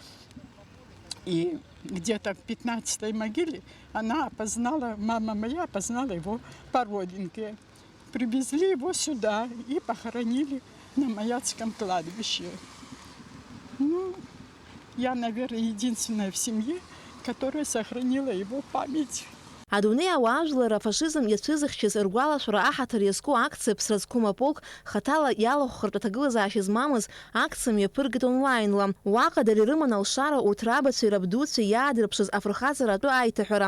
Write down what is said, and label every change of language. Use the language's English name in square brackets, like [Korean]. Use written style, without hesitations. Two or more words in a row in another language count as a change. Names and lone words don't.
[Russian] И где-то в 15-й могиле она опознала, мама моя опознала его по родинке. Привезли его сюда и похоронили на Маяцком кладбище. Ну, я, наверное, единственная в семье, которая сохранила его память. [Abkhazian] Адунеи ауаажәлар афашизм иацәызыхьчаз ргәалашәара аҳаҭыр иазку акциа ԥсразқәым аполк хаҭала иалахәхартә аҭагылазаашьа змамыз акциа мҩаԥыргеит онлайнла. Уаҟа дара ирыман алшара урҭ рабацәеи рабдуцәеи иаадырԥшыз афырхаҵара атәы аиҭаҳәара.